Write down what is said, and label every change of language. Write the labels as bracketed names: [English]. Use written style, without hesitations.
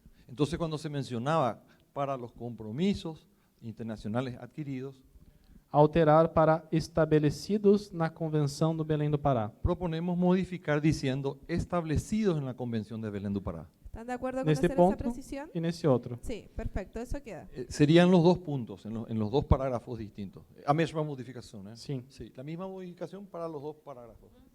[Spanish] Entonces, cuando se mencionaba para los compromisos internacionales adquiridos, [Portuguese] alterar para estabelecidos na Convenção do Belém do Pará. [Spanish] proponemos modificar diciendo establecidos en la Convención de Belém do Pará. ¿Están de acuerdo con [Portuguese] Neste [Spanish] hacer esa [Portuguese] ponto [Spanish] precisión? [Portuguese] e nesse outro. [Spanish] Sí, perfecto, eso queda. Serían los dos puntos, en los dos parágrafos distintos. [Portuguese] A mesma [Spanish] modificación, ¿eh? [Portuguese] Sim. [Spanish] Sí, la misma modificación para los dos parágrafos.